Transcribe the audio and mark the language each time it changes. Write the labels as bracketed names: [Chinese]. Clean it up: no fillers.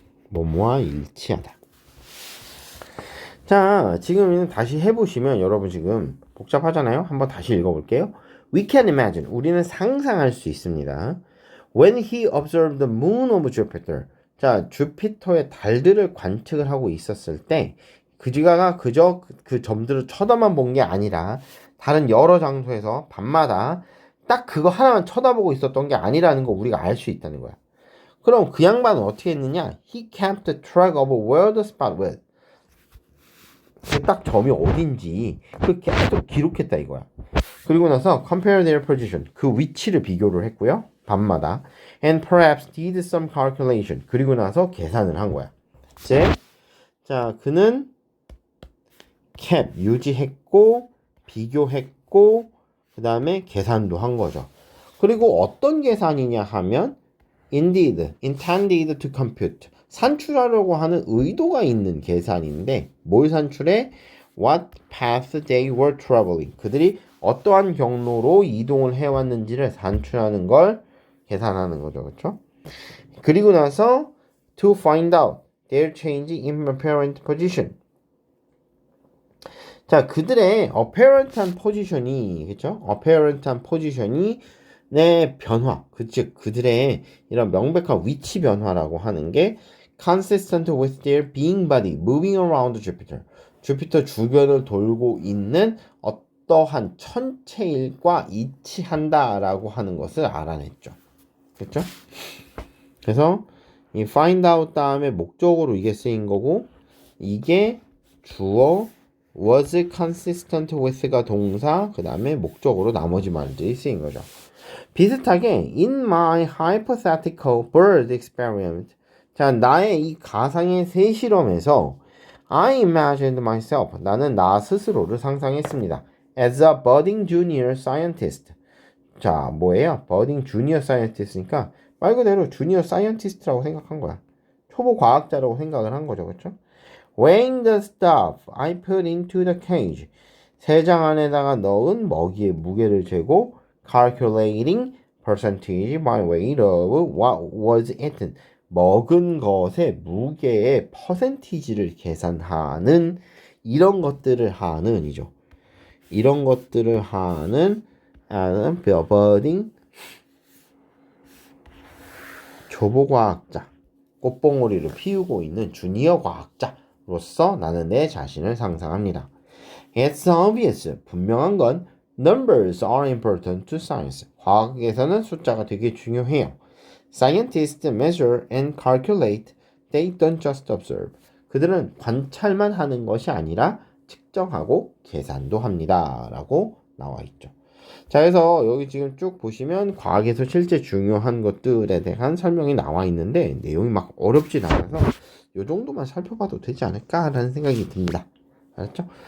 [Korean] 뭐뭐와 일치하다. 자, 지금 다시 해보시면 여러분 지금 복잡하잖아요. 한번 다시 읽어볼게요. [English] We can imagine. [Korean] 우리는 상상할 수 있습니다. [English] When he observed the moon of Jupiter. [Korean] 자, 주피터의 달들을 관측을 하고 있었을 때 그가 그저 그 점들을 쳐다만 본 게 아니라 다른 여러 장소에서 밤마다 딱 그거 하나만 쳐다보고 있었던 게 아니라는 거 우리가 알 수 있다는 거야. 그럼 그 양반은 어떻게 했느냐? [English] He kept track of where the spot was. [Korean] 딱 점이 어딘지 그 계속 기록했다 이거야. 그리고 나서 [English] compare their position. [Korean] 그 위치를 비교를 했고요. 밤마다. [English] And perhaps did some calculation. [Korean] 그리고 나서 계산을 한 거야. 첫째, 자, 그는 kept, 유지했고, 비교했고, 그 다음에 계산도 한 거죠. 그리고 어떤 계산이냐 하면 [English] indeed, intended to compute. [Korean] 산출하려고 하는 의도가 있는 계산인데 뭘 산출해? [English] What path they were traveling. [Korean] 그들이 어떠한 경로로 이동을 해왔는지를 산출하는 걸 계산하는 거죠. 그렇죠? 그리고 나서 [English] to find out their change in apparent position. [Korean] 자, 그들의 apparent한 포지션이, 그쵸? apparent한 포지션이 내 변화, 즉 그들의 이런 명백한 위치 변화라고 하는 게 [English] consistent with their being body moving around Jupiter. [Korean] 주피터 주변을 돌고 있는 어떠한 천체일과 일치한다라고 하는 것을 알아냈죠. 그렇죠? 그래서 이 find out 다음에 목적으로 이게 쓰인 거고 이게 주어 [English] was consistent with [Korean] 가 동사 그 다음에 목적으로 나머지 말들이 쓰인 거죠. 비슷하게 [English] in my hypothetical bird experiment [Korean] 자 나의 이 가상의 새 실험에서 [English] I imagined myself [Korean] 나는 나 스스로를 상상했습니다. [English] as a budding junior scientist 자 뭐예요? [Korean] budding junior scientist니까 말 그대로 junior scientist라고 생각한 거야. 초보 과학자라고 생각을 한 거죠. 그렇죠? [English] weighing the stuff I put into the cage [Korean] 새장 안에다가 넣은 먹이의 무게를 재고 [English] calculating percentage by weight of what was eaten [Korean] 먹은 것의 무게의 퍼센티지를 계산하는 이런 것들을 하는 이죠. 이런 것들을 하는 budding 초보 과학자 꽃봉오리를 피우고 있는 주니어 과학자로서 나는 내 자신을 상상합니다. [English] It's obvious. [Korean] 분명한 건 [English] numbers are important to science. [Korean] 과학에서는 숫자가 되게 중요해요. [English] Scientists measure and calculate. They don't just observe. [Korean] 그들은 관찰만 하는 것이 아니라 측정하고 계산도 합니다. 라고 나와 있죠. 자, 그래서 여기 지금 쭉 보시면 과학에서 실제 중요한 것들에 대한 설명이 나와 있는데 내용이 막 어렵진 않아서 이 정도만 살펴봐도 되지 않을까라는 생각이 듭니다. 알았죠?